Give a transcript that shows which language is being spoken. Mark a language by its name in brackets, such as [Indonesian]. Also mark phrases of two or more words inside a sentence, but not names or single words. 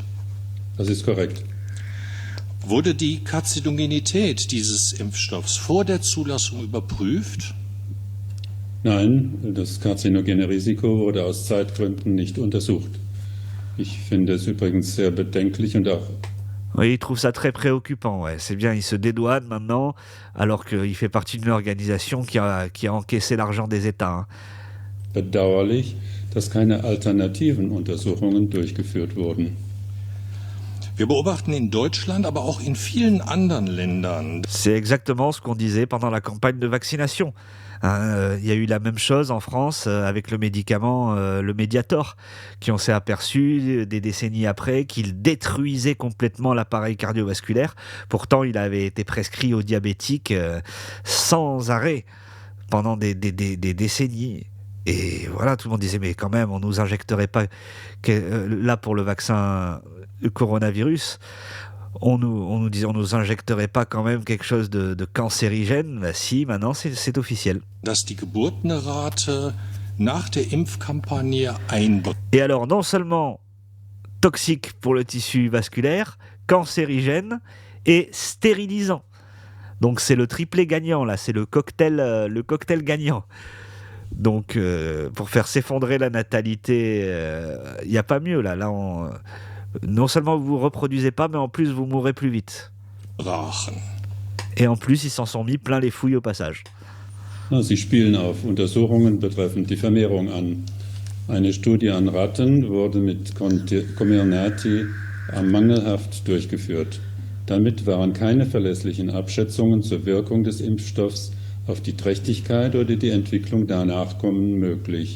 [German] Das ist korrekt. Wurde die Karzinogenität dieses Impfstoffs vor der Zulassung überprüft? Nein, das karzinogene Risiko wurde aus Zeitgründen nicht untersucht. Ich finde es übrigens sehr bedenklich und auch... [French] Oui, il trouve ça très préoccupant. Ouais. C'est bien, il se dédouane maintenant, alors qu'il fait partie d'une organisation qui a encaissé l'argent des États. Hein. [German] Bedauerlich, dass keine alternativen Untersuchungen durchgeführt wurden. Wir beobachten in Deutschland, aber auch in vielen anderen Ländern. [French] C'est exactement ce qu'on disait pendant la campagne de vaccination. Il y a eu la même chose en France avec le médicament, le Mediator, qui on s'est aperçu des décennies après qu'il détruisait complètement l'appareil cardiovasculaire. Pourtant, il avait été prescrit aux diabétiques sans arrêt pendant des décennies. Et voilà, tout le monde disait, mais quand même, on nous injecterait pas... là, pour le vaccin coronavirus, on nous injecterait pas quand même quelque chose de cancérigène? Bah si, maintenant c'est officiel. [German] Dass die Geburtenrate nach der Impfkampagne [French] Et alors, non seulement toxique pour le tissu vasculaire, cancérigène et stérilisant. Donc c'est le triplé gagnant, là, c'est le cocktail gagnant. Donc pour faire s'effondrer la natalité, il n'y a pas mieux là. Non seulement vous vous reproduisez pas, mais en plus vous mourrez plus vite. Et en plus, ils s'en sont mis plein les fouilles au passage. [German] Sie spielen auf Untersuchungen betreffend die Vermehrung an. Eine Studie an Ratten wurde mit Comirnaty mangelhaft durchgeführt. Damit waren keine verlässlichen Abschätzungen zur Wirkung des Impfstoffs auf die Trächtigkeit oder die Entwicklung der Nachkommen möglich.